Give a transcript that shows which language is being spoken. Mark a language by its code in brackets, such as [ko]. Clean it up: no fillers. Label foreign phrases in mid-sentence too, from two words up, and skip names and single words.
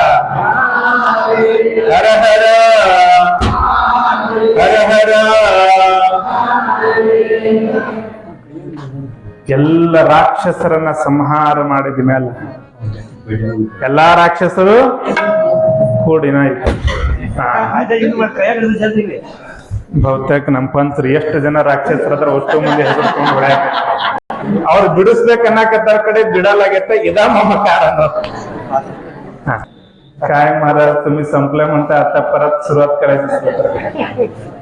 [kn] ಹರ ಹರ ಹರ ಹರ ಎಲ್ಲ ರಾಕ್ಷಸರನ್ನ ಸಂಹಾರ ಮಾಡಿದ ಮೇಲೆ ಎಲ್ಲಾ ರಾಕ್ಷಸರು ಕೂಡಿನ ಬಹುತೇಕ ನಮ್ಮ ಪಂಚರು ಎಷ್ಟು ಜನ ರಾಕ್ಷಸರ ಅಷ್ಟು ಮಂದಿ ಹೆದರ್ಕೊಂಡು ಹೊಡ್ಯಾಕ ಅವ್ರು ಬಿಡಿಸ್ಬೇಕನ್ನಕತ್ತಾರ ಕಡೆ ಬಿಡಲಾಗೈತೆ ಇದಾ [mr] ममकार काय महाराज तुम्ही संपलं म्हणता आता परत सुरुवात करायची